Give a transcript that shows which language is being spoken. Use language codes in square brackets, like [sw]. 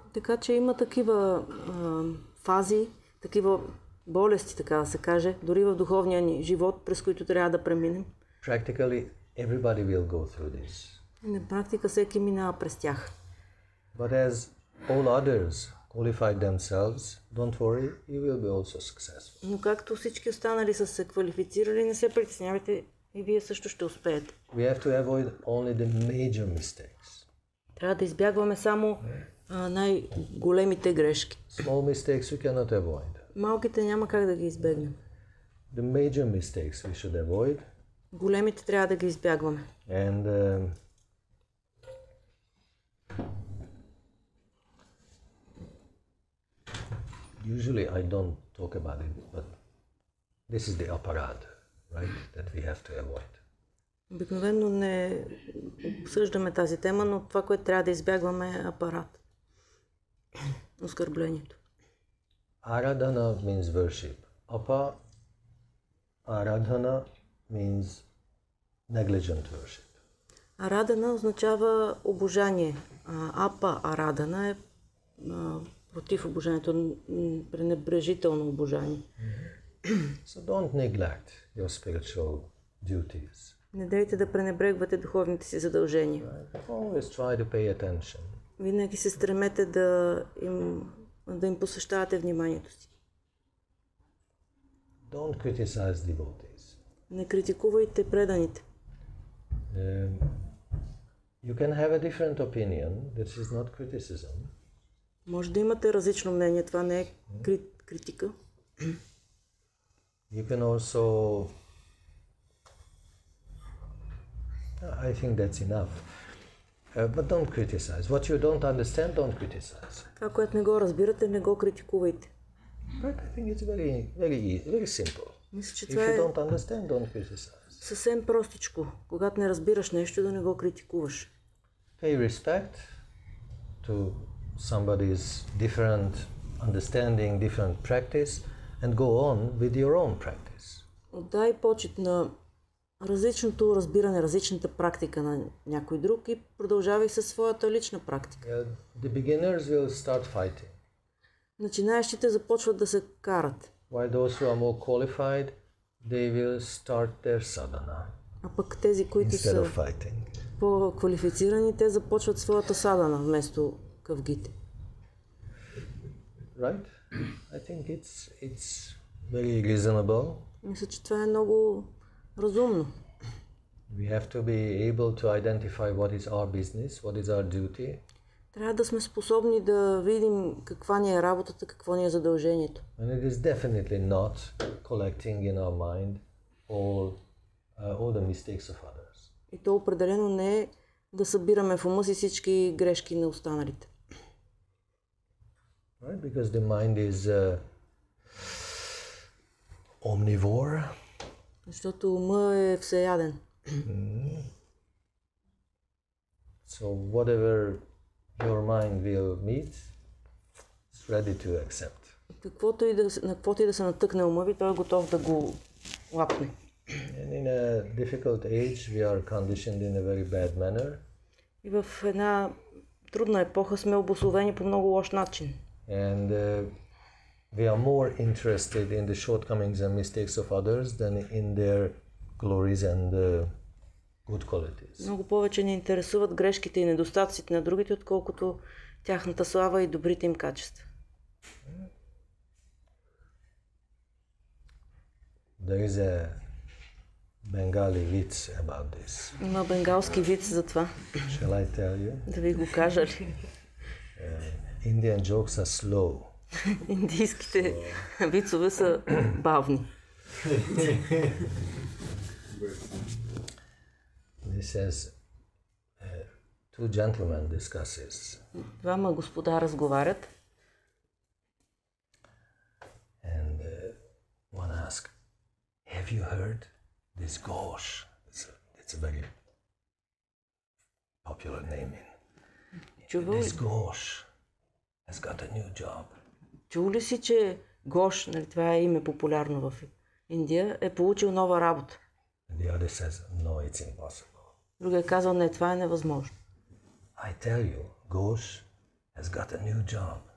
[bg] Така че има такива фази, такива болести, така да се каже, дори в духовния ни живот, през които трябва да преминем. [en] Practically everybody will go through this. [bg] И на практика всеки минава през тях. [en] But as all others qualified themselves, don't worry, you will be also successful. [bg] Но както всички останали са се квалифицирали, не се притеснявайте, и вие също ще успеете. [en] We have to avoid only the major mistakes. [bg] Трябва да избягваме само най-големите грешки. [en] Small mistakes we cannot avoid. [bg] Малките няма как да ги избегнем. [en] The major mistakes we should avoid. [bg] Големите трябва да ги избягваме. [en] And usually I don't talk about it, but this is the aparad, right, that we have to avoid. [bg] Обикновено не обсъждаме тази тема, но това, което трябва да избягваме е апарат. Оскърблението. [en] Aradhana means worship. Aradhana means negligent worship. [bg] Арадана означава обожание. Апа арадана е против обожанието, пренебрежително обожание. [en] So don't neglect your spiritual duties. [bg] Не дейте да пренебрегвате духовните си задължения. [en] Always try to pay attention. [bg] Винаги се стремете да им посвещавате вниманието си. [en] Don't criticize devotees. [bg] Не критикувайте преданите. [en] You can have a different opinion. This is not criticism. [bg] Може да имате различно мнение, това не е критика. [en] You can also, I think that's enough. But don't criticize. What you don't understand, don't criticize. [bg] Това, което не го разбирате, не го критикувайте. [en] But I think it's very simple. [bg] Мисля, че [en] If [bg] това [en] you [bg] е [en] don't understand, don't criticize. [bg] съвсем простичко. Когато не разбираш нещо, да не го критикуваш. [en] Pay respect to somebody's different understanding, different practice, and go on with your own practice. [bg] Отдай почит на различното разбиране, различната практика на някой друг и продължавай със своята лична практика. [en] The beginners will start fighting. [bg] Начинаещите започват да се карат. [en] While those who are more qualified, they will start their sadhana. [bg] А пък тези, които са по-квалифицирани, те започват своята садана вместо къвгите. [en] Right? I think it's very reasonable. [bg] Мисля, че това е много разумно. [en] We have to be able to identify what is our business, what is our duty. [bg] Трябва да сме способни да видим каква ни е работата, какво ни е задължението. [en] And it is definitely not collecting in our mind all the mistakes of others. [bg] И то определено не е да събираме в ума си всички грешки на останалите. [en] Right? Because the mind is omnivore. [bg] Защото ума е всеяден. [en] So whatever your mind will meet, it's ready to accept. [bg] На каквото и да се натъкне ума ви, той е готов да го лапне. [en] And in a difficult age, we are conditioned in a very bad manner. [bg] И в една трудна епоха сме обусловени по много лош начин. [en] And we are more interested in the shortcomings and mistakes of others than in their glories and good qualities. [bg] Много повече ни интересуват грешките и недостатъците на другите, отколкото тяхната слава и добрите им качества. [en] There is a Bengali witz about this. [bg] Има бенгалски виц за това. [en] Shall I tell you? [bg] Да ви го кажа ли? [en] Indian jokes are slow. [bg] Индийските вицове са бавни. [en] This says, two gentlemen discusses. [bg] Двама господа разговарят. [en] And one asked, have you heard this Ghosh? It's a very popular name This Ghosh has got a new job. [bg] Чул ли си, че Гош, нали, това е име популярно в Индия, е получил нова работа? [en] The other says, no, it's impossible. [bg] Другия казал, не, това е невъзможно. [en] I tell you, Ghosh has got a new job.